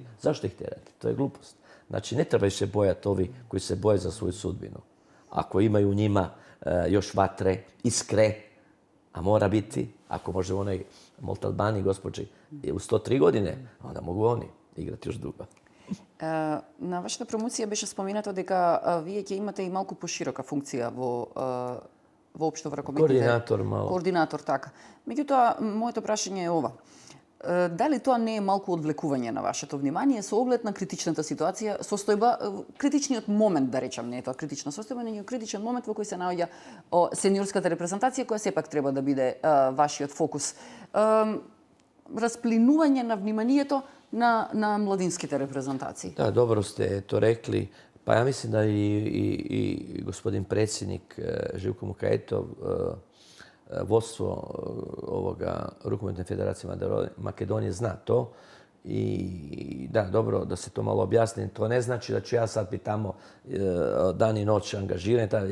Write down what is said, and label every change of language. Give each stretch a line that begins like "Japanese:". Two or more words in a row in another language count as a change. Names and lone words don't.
Croatian: Zašto ih tjerati? To je glupost. Znači, ne trebaju se bojati ovi koji se boje za svoju sudbinu. Ako imaju u njima još vatre, iskre, a mora biti, ako može u onoj Montalbani, gospođi, u 103 godine, onda mogu oni igrati još dugo.
Macedonian: На вашата промоција беше споменато дека вие ќе имате и малку поширока функција воопшто во ракометните...
Croatian: Koordinator malo.
Macedonian: Координатор, така. Меѓутоа, моето прашање е ова. Дали тоа не е малку одвлекување на вашето внимание со оглед на критичната ситуација, состојба, критичниот момент, да речам, не е тоа критична состојба, но критичен момент во кој се наоѓа сениорската репрезентација, која сепак треба да биде вашиот фокус. Расплинување на вниманието на младинските репрезентации.
Croatian: Da, dobro ste to rekli. Pa ja mislim da i gospodin predsjednik Živko Mukajetov, vodstvo ovoga Rukometne federacije Makedonije zna to. I da, dobro da se to malo objasni. To ne znači da ću ja sad biti tamo dan i noć angažiran.